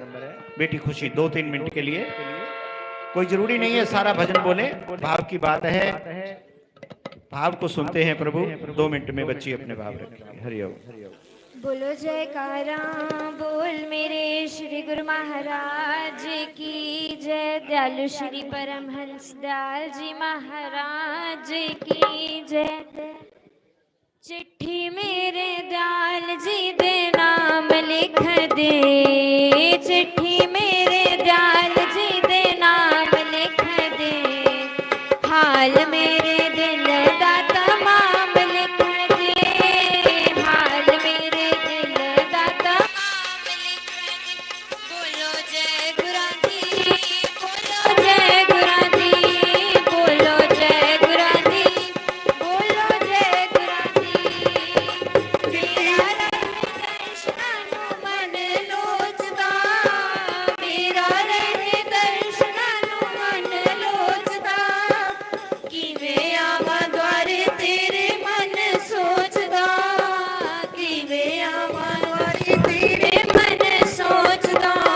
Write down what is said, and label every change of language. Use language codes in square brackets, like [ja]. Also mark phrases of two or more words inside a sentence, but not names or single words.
[hi] बेटी खुशी 2-3 मिनट के लिए, कोई जरूरी नहीं है सारा भजन बोले, भाव की बात है, भाव को सुनते हैं प्रभु। 2 मिनट में बच्ची अपने भाव रखेंगे। हरिओम। बोलो जयकारा बोल मेरे श्री गुरु महाराज की जय। दयालु श्री परमहंस दयाल जी महाराज की जय। [pa] ਚਿੱਠੀ ਮੇਰੇ ਦਿਆਲ ਜੀ ਦੇ ਨਾਮ ਲਿਖ ਦੇ, ਚਿੱਠੀ ਮੇਰੇ ਦਿਆਲ ਜੀ ਦੇ ਨਾਮ ਲਿਖ ਦੇ। ਹਾਲ ਮੇਰੇ ਦਿਲ ਦਾ ਤਮਾਮ ਲਿਖ ਦੇ, ਹਾਲ ਮੇਰੇ ਦਿਲ ਦਾ ਤਮਾਮ ਲਿਖ ਦੇ। ਬੋਲੋ ਜੈ ਗੁਰਾਧੀ, ਬੋਲੋ ਜੈ ਗੁਰਾਧੀ, ਬੋਲੋ ਜੈ ਗੁਰਾਧੀ, ਬੋਲੋ ਜੈ ਗੁਰਾਧੀ। ਮੇਰਾ ਰੰਗ ਦਰਸ਼ਨਾਨੂੰ ਮਨ ਲੋਚਦਾ, ਮੇਰਾ ਰੰਗ ਦਰਸ਼ਨਾਨੂੰ ਮਨ ਲੋਚਦਾ। ਕਿਵੇਂ ਆਵਾਂ ਦੁਆਰੇ ਤੇਰੇ ਮਨ ਸੋਚਦਾ, ਕਿਵੇਂ ਆਵਾਂ ਦੁਆਰੇ ਤੇਰੇ ਮਨ ਸੋਚਦਾ।